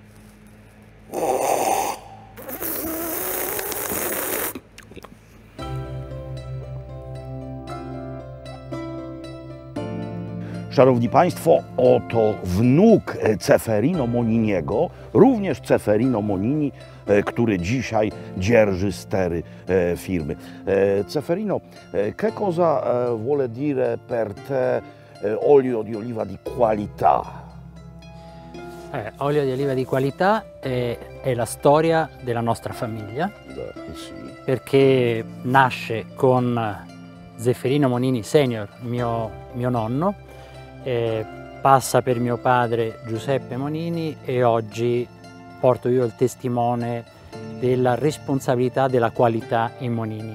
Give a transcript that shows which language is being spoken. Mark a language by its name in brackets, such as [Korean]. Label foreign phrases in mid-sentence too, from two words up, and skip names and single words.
[Polish] Szanowni Państwo, oto wnuk Ceferino Moniniego, również Ceferino Monini, który dzisiaj dzierży stery firmy. Ceferino, [Italian] che cosa vuole dire per te olio di oliva di qualità? Olio di oliva di qualità è la storia della nostra famiglia, Sì. perché nasce con Zeffirino Monini Senior, mio nonno, passa per mio padre Giuseppe Monini e oggi porto io il testimone della responsabilità della qualità in Monini.